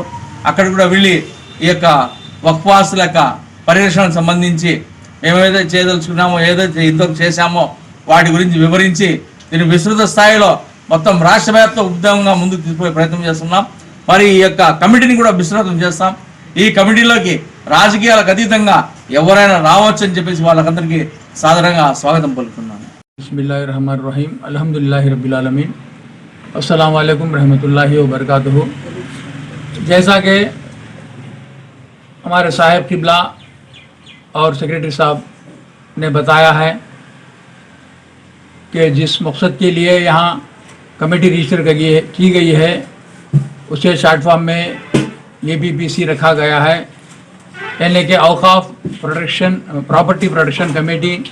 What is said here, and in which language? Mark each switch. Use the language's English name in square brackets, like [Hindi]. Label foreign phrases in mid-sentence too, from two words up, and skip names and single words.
[Telugu] అక్కడ కూడా వెళ్ళి ఈ యొక్క వక్ఫ్ ఆస్తుల యొక్క పరిరక్షణకు సంబంధించి మేమేదైతే చేయదలుచుకున్నామో, ఏదైతే ఇంతవరకు చేశామో వాటి గురించి వివరించి దీన్ని విస్తృత స్థాయిలో మొత్తం రాష్ట్ర వ్యాప్త ఉద్యమంగా ముందుకు తీసుకునే ప్రయత్నం చేస్తున్నాం. మరి ఈ యొక్క కమిటీని కూడా విస్తృతం చేస్తాం. ఈ కమిటీలోకి రాజకీయాలకు అతీతంగా ఎవరైనా రావచ్చు అని చెప్పేసి వాళ్ళకందరికీ సాదరంగా స్వాగతం పలుకుతున్నాను. [Arabic] بسم الله الرحمن الرحيم الحمد لله رب العالمين السلام عليكم رحمة الله وبركاته. [Urdu] جیسا کہ ہمارے صاحب قبلہ اور سیکریٹری صاحب نے بتایا ہے کہ جس مقصد کے لیے یہاں کمیٹی رجسٹر کی گئی ہے اسے [English] short form [Urdu] میں APPC رکھا گیا ہے، یعنی کہ [English] property protection committee,